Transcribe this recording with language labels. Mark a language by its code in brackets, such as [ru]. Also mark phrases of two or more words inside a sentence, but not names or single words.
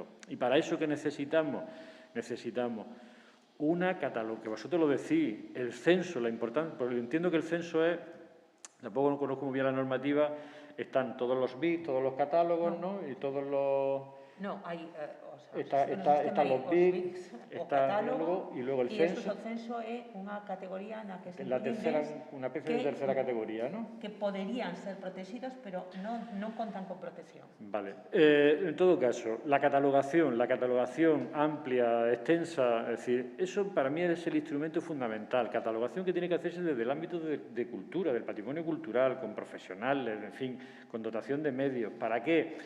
[es] Y para eso, ¿qué necesitamos? Necesitamos una catalogo, que vosotros lo decís, el censo, la importancia, porque entiendo que el censo es, tampoco no conozco muy bien la normativa, están todos los BIC, todos los catálogos, ¿no? Y todos los... No, hay... Están los BIC, está y luego el censo. [gl] O censo é unha categoría na que se [es] una especie de tercera categoría, ¿no? [gl] Que poderían ser protegidos, pero non contan con protección. [es] Vale. En todo caso, la catalogación amplia, extensa, es decir, eso para mí es el instrumento fundamental. Catalogación que tiene que hacerse desde el ámbito de cultura, del patrimonio cultural, con profesionales, en fin, con dotación de medios. ¿Para qué?